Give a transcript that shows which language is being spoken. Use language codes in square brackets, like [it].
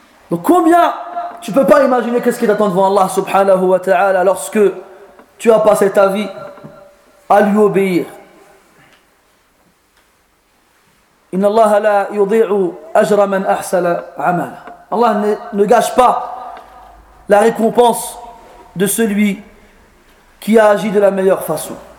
[fr] Donc combien tu ne peux pas imaginer qu'est-ce qui t'attend devant Allah subhanahu wa ta'ala lorsque tu as passé ta vie à lui obéir. [ar] إن الله لا يضيع أجر من أحسن عمل. [fr] الله ne gâche pas la récompense de celui qui a agi de la meilleure façon.